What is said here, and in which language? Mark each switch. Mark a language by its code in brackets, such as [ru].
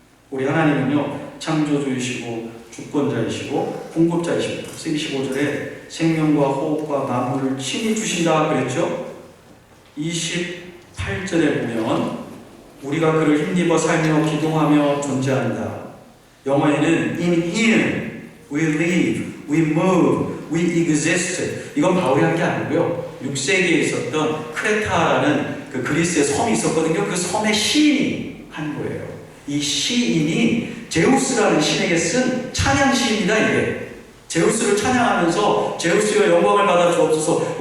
[ko] 우리 하나님은요, 창조주이시고 주권자이시고 공급자이십니다. 25절에 생명과 호흡과 만물을 친히 주신다 그랬죠? 28절에 보면 우리가 그를 힘입어 살며 기동하며 존재한다. 영어에는 [en] in him we live, we move, we exist. [ko] 이건 바울이 한 게 아니고요. 6세기에 있었던 크레타라는 그 그리스의 섬이 있었거든요. 그 섬의 시인이 한 거예요. 이 시인이 제우스라는 신에게 쓴 찬양 시입니다. 이게 제우스를 찬양하면서 제우스의 영광을 받아 주옵소서.